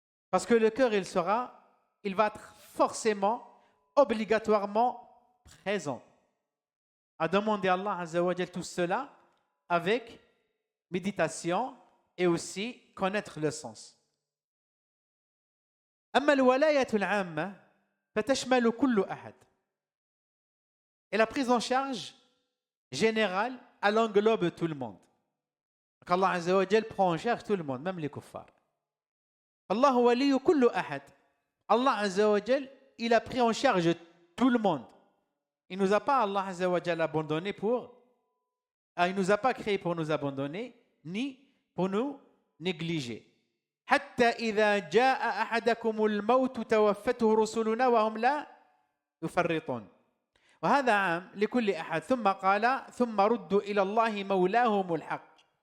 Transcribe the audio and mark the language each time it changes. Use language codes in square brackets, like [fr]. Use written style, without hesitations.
[fr] Parce que le cœur, il va être forcément, obligatoirement présent. À demander à Allah Azza wa Jal tout cela avec méditation et aussi connaître le sens. [ar] أما الولاية العامة فتشمل كل أحد. [fr] Et la prise en charge générale, elle englobe tout le monde. Donc Allah Azza wa Jal prend en charge tout le monde, même les kuffars. Allah waliyu kullu ahad. Allah Azza wa Jal, il a pris en charge tout le monde. Il ne nous a pas, Allah Azza wa Jal, abandonné il ne nous a pas créé pour nous abandonner, ni pour nous négliger. [ar] حتى إذا جاء أحدكم الموت توفته رسلنا وهم لا يفرطون. وهذا عام لكل أحد. ثم قال ثم ردوا إلى الله مولاهم الحق.